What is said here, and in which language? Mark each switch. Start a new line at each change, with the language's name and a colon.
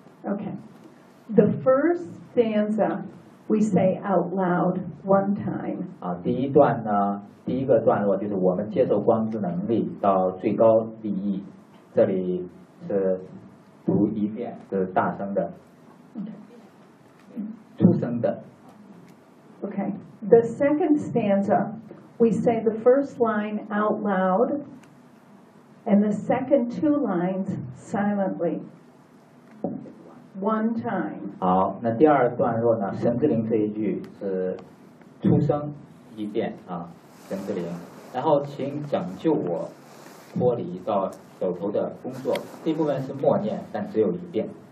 English: Okay, the first stanza we say out loud one time.
Chinese: 啊，第一段呢，第一个段落就是我们接受光之能力到最高利益。这里是读一遍，是大声的，出声的。
English: Okay, the second stanza, we say the first line out loud, and the second two lines silently, one time.
Chinese: 好，那第二段落呢？神之灵这一句是出声一遍啊，神之灵，然后请拯救我脱离到。手头的工作，这部分是默念，但只有一遍。